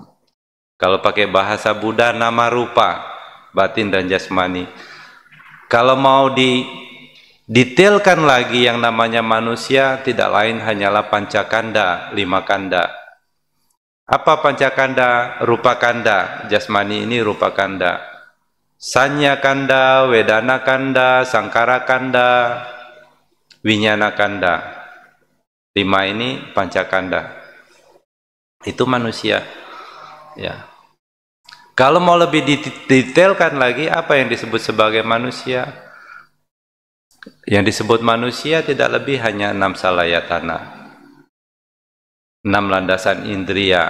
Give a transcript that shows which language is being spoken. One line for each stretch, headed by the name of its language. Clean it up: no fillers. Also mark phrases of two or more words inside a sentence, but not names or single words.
Indonesian: Kalau pakai bahasa Buddha,
Pali: nama rupa,
Indonesian: batin dan jasmani. Kalau mau didetailkan lagi yang namanya manusia, tidak lain hanyalah pancakanda, 5 kanda. Apa pancakanda?
Pali: Rupa kanda,
Indonesian: jasmani ini
Pali: rupa kanda. Sanya kanda, wedana kanda, sangkara kanda, winyana kanda.
Indonesian: 5 ini pancakanda. Itu manusia. Ya. Kalau mau lebih didetailkan lagi, apa yang disebut sebagai manusia? Yang disebut manusia tidak lebih hanya 6 salayatana, 6 landasan indria.